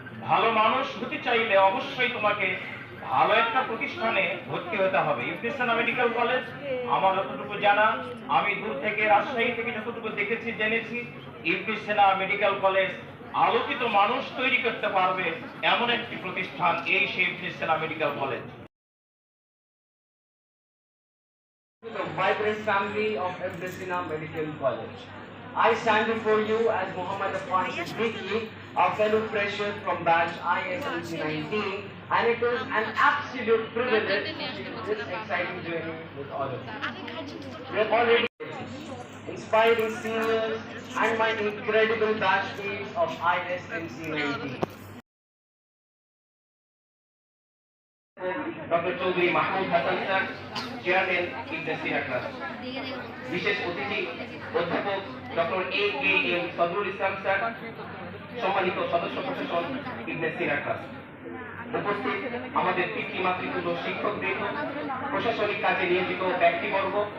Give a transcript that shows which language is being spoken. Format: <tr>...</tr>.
<bn>ভালো মানুষ হতে চাইলে অবশ্যই তোমাকে ভালো একটা প্রতিষ্ঠানে ভর্তি হতে হবে। ইবনে সিনা মেডিকেল কলেজ আমার যতটুকু জানা, আমি দূর থেকে রাজশাহী থেকে যতটুকু দেখেছি জেনেছি, ইবনে সিনা মেডিকেল কলেজ আলোকিত মানুষ তৈরি করতে পারবে এমন একটি প্রতিষ্ঠান, এই সেই ইবনে সিনা medical college.</bn> <en>The vibrant family of Ibn Sina Medical College. I stand before you as Muhammad Afan Siddiqui, a fellow fresher from batch ISMC 19, and it is an absolute privilege to share this exciting journey with all of you. We have already inspiring seniors and my incredible batchmates of ISMC 19.</en> <bn>Doctor Chowdhury Mahmud Hasan sir, chairman ibn Cena trust. বিশেষ অতিথি অধ্যাপক doctor A K M. Sadrul ইসলাম sir, সম্মানিত সদস্য প্রশাসন ইবনে সিনা trust. উপস্থিত আমাদের পিতৃ মাতৃতুল্য শিক্ষকবৃন্দ, প্রশাসনিক কাজে নিয়োজিত ব্যক্তিবর্গ,</bn>